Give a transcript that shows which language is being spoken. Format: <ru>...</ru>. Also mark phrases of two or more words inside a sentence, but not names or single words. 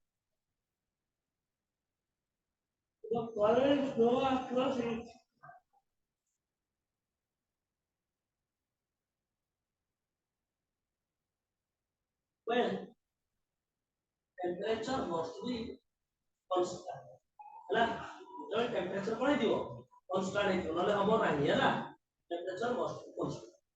<en>The current flow across it. Well, temperature must be constant.</en> <or>ହେଲା ଯେତେବେଳେ ଟେମ୍ପରେଚର କଣ ହେଇଥିବ କନଷ୍ଟାଣ୍ଟ ହେଇଥିବ ନହେଲେ ହବ ନାହିଁ ହେଲା</or> <en>temperature must be constant</en>